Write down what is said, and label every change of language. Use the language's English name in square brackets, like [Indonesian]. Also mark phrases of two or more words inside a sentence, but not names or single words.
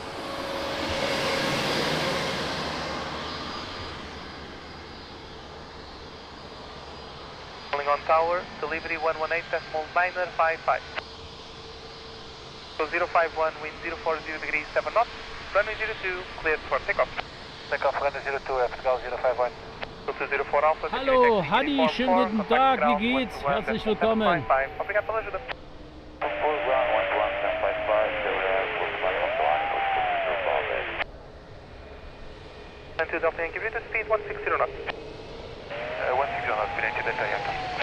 [English] On tower, delivery 118.955. So 051, wind 040 degrees, 7 knots, runway 02, cleared for takeoff. Takeoff, runway 02, Portugal 051. So 204 Alpha, [German] Hallo, Hadi, schönen guten Tag, wie geht's? Herzlich willkommen. [Portuguese] Obrigado pela ajuda. [English] Full ground 121.755, still airport platform to line, Portugal 204 Alpha. 92 Delta Yankee, reduce speed 160 knots. 160 knots, Vinci Delta Yankee.